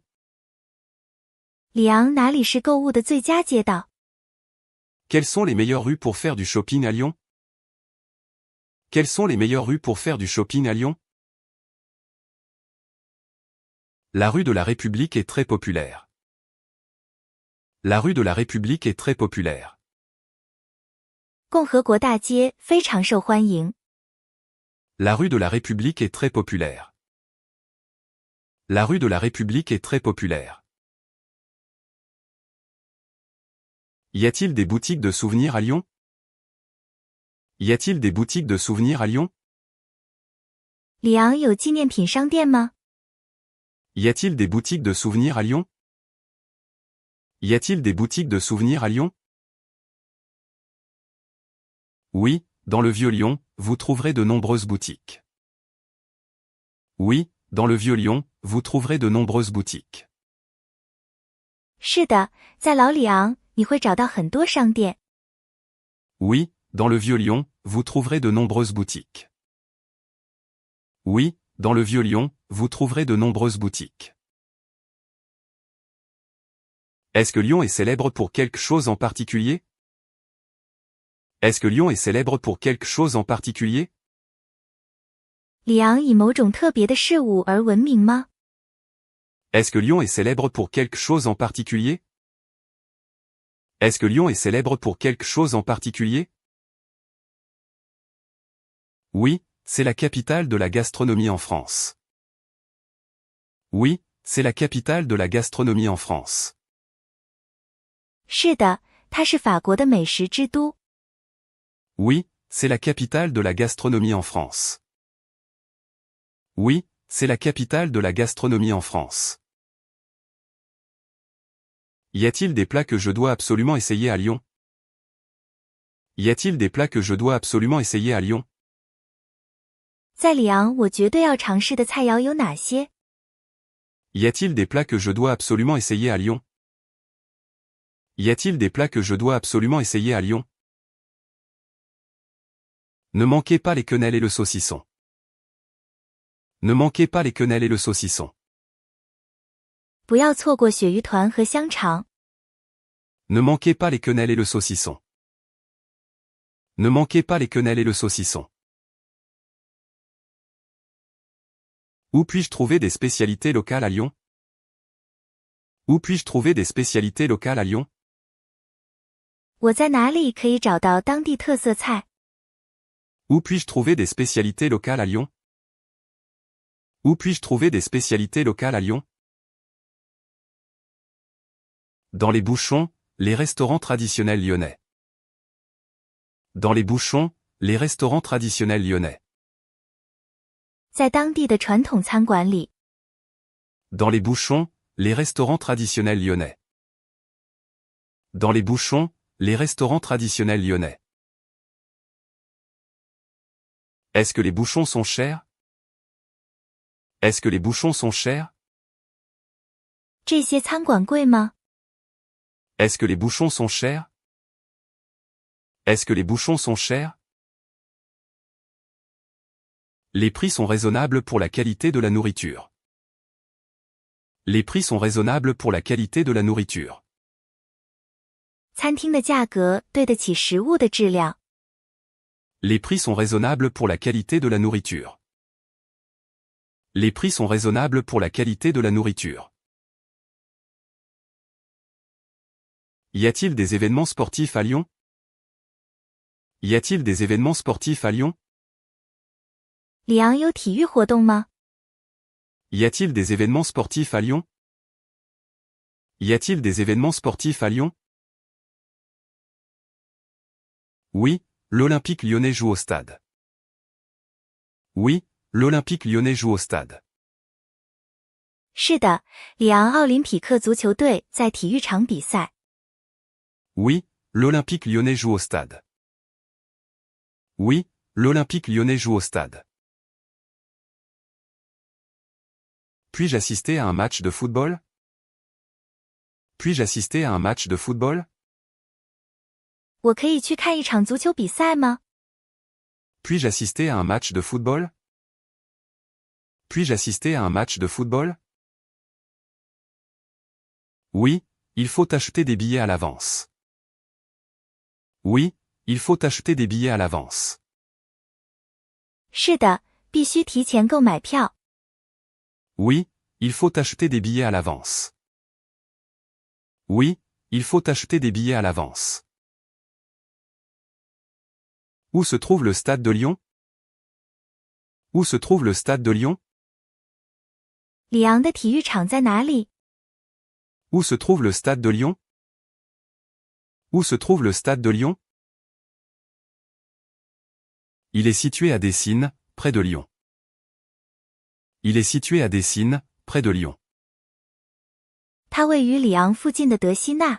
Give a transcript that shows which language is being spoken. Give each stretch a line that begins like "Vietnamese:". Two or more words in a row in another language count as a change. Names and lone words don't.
Chinese: 里昂哪里是购物的最佳街道？
French: Quelles sont les meilleures rues pour faire du shopping à Lyon? Quelles sont les meilleures rues pour faire du shopping à Lyon? La rue de la République est très populaire. La rue de la République est très populaire.
Chinese: 共和国大街非常受欢迎。
French: La rue de la République est très populaire. La rue de la République est très populaire. Y a-t-il des boutiques de souvenirs à Lyon? Y a-t-il des boutiques de souvenirs à Lyon?
Chinese: 里昂有纪念品商店吗？
French: Y a-t-il des boutiques de souvenirs à Lyon? Y a-t-il des boutiques de souvenirs à Lyon? Oui, dans le Vieux-Lyon, vous trouverez de nombreuses boutiques. Oui, dans le Vieux-Lyon, vous trouverez de nombreuses boutiques.
Chinese: 是的，在老里昂，你会找到很多商店。
French: Oui, dans le Vieux-Lyon, vous trouverez de nombreuses boutiques. Oui, dans le Vieux-Lyon, vous trouverez de nombreuses boutiques. Est-ce que Lyon est célèbre pour quelque chose en particulier? Est-ce que Lyon est célèbre pour quelque chose en particulier?
Chinese: 里昂以某种特别的事物而闻名吗？
French: Est-ce que Lyon est célèbre pour quelque chose en particulier? Est-ce que Lyon est célèbre pour quelque chose en particulier? Oui, c'est la capitale de la gastronomie en France. Oui, c'est la capitale de la gastronomie en France.
Chinese: 是的，它是法国的美食之都。
French: Oui, c'est la capitale de la gastronomie en France. Oui, c'est la capitale de la gastronomie en France. Y a-t-il des plats que je dois absolument essayer à Lyon? Y a-t-il des plats que je dois absolument essayer à Lyon?
Chinese: 在里昂我绝对要尝试的菜肴有哪些？
French: Y a-t-il des plats que je dois absolument essayer à Lyon? Y a-t-il des plats que je dois absolument essayer à Lyon? Ne manquez pas les quenelles et le saucisson. Ne manquez pas les quenelles et le saucisson.
Chinese: 不要错过鳕鱼团和香肠。
French: Ne manquez pas les quenelles et le saucisson. Ne manquez pas les quenelles et le saucisson. Où puis-je trouver des spécialités locales à Lyon? Où puis-je trouver des spécialités locales à Lyon?
Chinese: 我在哪里可以找到当地特色菜？
French: Où puis-je trouver des spécialités locales à Lyon? Où puis-je trouver des spécialités locales à Lyon? Dans les bouchons, les restaurants traditionnels lyonnais. Dans les bouchons, les restaurants traditionnels lyonnais.
Chinese: 在当地的传统餐馆里，
French: Dans les bouchons, les restaurants traditionnels lyonnais. Dans les bouchons, les restaurants traditionnels lyonnais. Est-ce que les bouchons sont chers? Est-ce que les bouchons sont chers?
Chinese: 这些餐馆贵吗？
French: Est-ce que les bouchons sont chers? Est-ce que les bouchons sont chers? Les prix sont raisonnables pour la qualité de la nourriture. Les prix sont raisonnables pour la qualité de la nourriture.
Chinese: 餐厅的价格对得起食物的质量。
French: Les prix sont raisonnables pour la qualité de la nourriture. Les prix sont raisonnables pour la qualité de la nourriture. Y a-t-il des événements sportifs à Lyon? Y a-t-il des événements sportifs à Lyon?
Chinese: 里昂有体育活动吗？
French: Y a-t-il des événements sportifs à Lyon? Y a-t-il des événements sportifs à Lyon? Oui, l'Olympique lyonnais joue au stade. Oui, l'Olympique lyonnais joue au stade.
Chinese: 是的，里昂奥林匹克足球队在体育场比赛。
French: Oui, l'Olympique lyonnais joue au stade. Oui, l'Olympique lyonnais joue au stade. Puis-je assister à un match de football? Puis-je assister à un match de football?
Chinese: 我可以去看一场足球比赛吗？
French: Puis-je assister à un match de football? Puis-je assister à un match de football? Oui, il faut acheter des billets à l'avance. Oui, il faut acheter des billets à l'avance.
Chinese: 是的，必须提前购买票。
French: Oui, il faut acheter des billets à l'avance. Oui, il faut acheter des billets à l'avance. Où se trouve le stade de Lyon? Où se trouve le stade de Lyon?
Chinese: 里昂的体育场在哪里？
French: Où se trouve le stade de Lyon? Où se trouve le stade de Lyon? Il est situé à Dessines, près de Lyon. Il est situé à Dessines, près de Lyon.
Chinese: 它位于里昂附近的德希纳。